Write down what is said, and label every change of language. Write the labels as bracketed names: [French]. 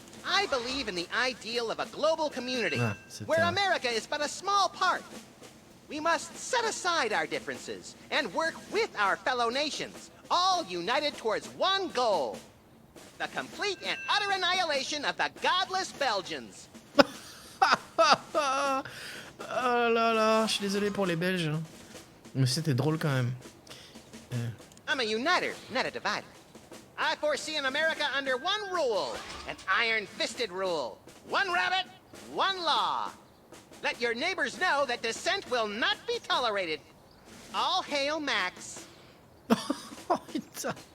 [English] I believe in the ideal of a global community, [French] Ah, c'est [English] where [French] un- [English] America is but a small part. We must set aside our differences and work with our fellow nations, all united towards one goal: the complete and utter annihilation of the godless Belgians. [French] Oh là là, je suis désolé pour les Belges. hein. Mais c'était drôle quand même. [English] I'm a uniter, not a divider. I foresee an America under one rule, an iron-fisted rule. One rabbit, one law. Let your neighbors know that dissent will not be tolerated. All hail Max. [French] Oh putain.